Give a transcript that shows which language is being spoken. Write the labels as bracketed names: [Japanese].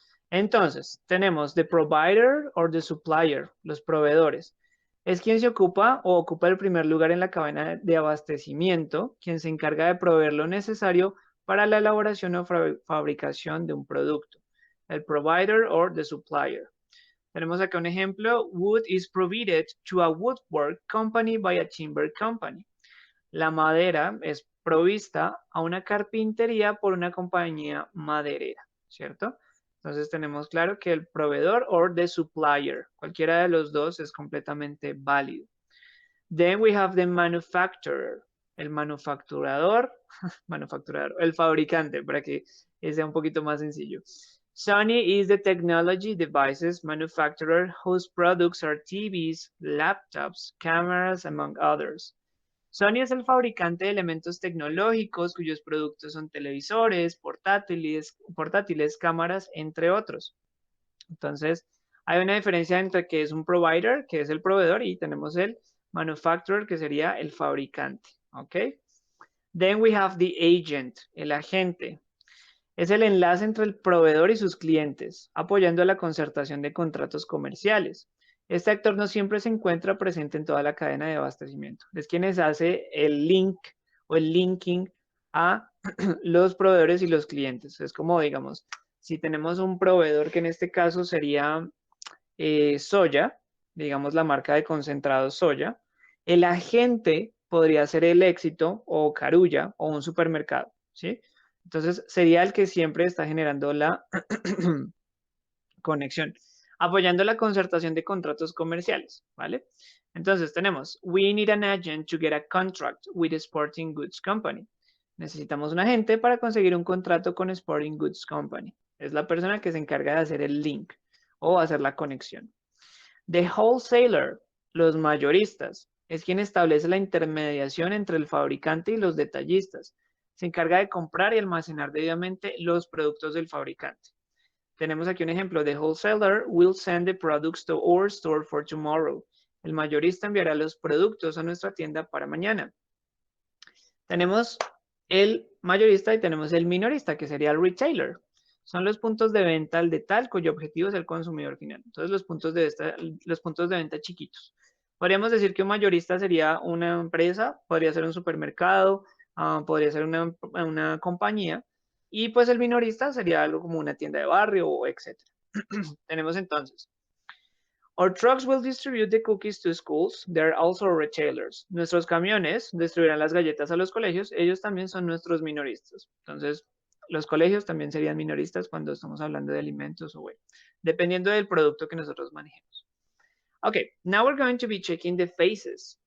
[Spanish] Entonces, tenemos [English] the provider or the supplier, [Spanish] los proveedores. Es quien se ocupa o ocupa el primer lugar en la cadena de abastecimiento, quien se encarga de proveer lo necesario para la elaboración o fabricación de un producto. El [English] provider or the supplier. [Spanish] Tenemos acá un ejemplo. [English] Wood is provided to a woodwork company by a timber company. [Spanish] La madera es provista a una carpintería por una compañía maderera, ¿cierto? Entonces tenemos claro que el proveedor [English] or the supplier, [Spanish] cualquiera de los dos es completamente válido. [English] Then we have the manufacturer. [Spanish] el manufacturador, el fabricante, para que sea un poquito más sencillo. [English] Sony is the technology devices manufacturer whose products are TVs, laptops, cameras, among others. [Spanish] Sony es el fabricante de elementos tecnológicos cuyos productos son televisores, portátiles, cámaras, entre otros. Entonces, hay una diferencia entre que es un provider, que es el proveedor, y tenemos el manufacturer, que sería el fabricante. ¿Ok? [English] Then we have the agent, [Spanish] el agente. Es el enlace entre el proveedor y sus clientes, apoyando la concertación de contratos comerciales. Este actor no siempre se encuentra presente en toda la cadena de abastecimiento. Es quien hace el link o el linking a los proveedores y los clientes. Es como, digamos, si tenemos un proveedor que en este caso sería soya, digamos la marca de concentrado soya, el agente podría ser el Éxito o Carulla o un supermercado, ¿sí? Entonces sería el que siempre está generando la conexión, apoyando la concertación de contratos comerciales, ¿vale? Entonces tenemos, [English] we need an agent to get a contract with a sporting goods company. [Spanish] Necesitamos un agente para conseguir un contrato con Sporting Goods Company. Es la persona que se encarga de hacer el link o hacer la conexión. [English] The wholesaler, [Spanish] los mayoristas, es quien establece la intermediación entre el fabricante y los detallistas. Se encarga de comprar y almacenar debidamente los productos del fabricante. Tenemos aquí un ejemplo. [English] The wholesaler will send the products to our store for tomorrow. [Spanish] El mayorista enviará los productos a nuestra tienda para mañana. Tenemos el mayorista y tenemos el minorista, que sería el retailer. Son los puntos de venta al detalle cuyo objetivo es el consumidor final. Entonces, los puntos de venta chiquitos. Podríamos decir que un mayorista sería una empresa, podría ser un supermercado, podría ser una compañía, y pues el minorista sería algo como una tienda de barrio, etc. Tenemos entonces, [English] our trucks will distribute the cookies to schools. They're also retailers. [Spanish] Nuestros camiones distribuirán las galletas a los colegios. Ellos también son nuestros minoristas. Entonces, los colegios también serían minoristas cuando estamos hablando de alimentos o bueno, dependiendo del producto que nosotros manejemos. [English] Ok, now we're going to be checking the phases.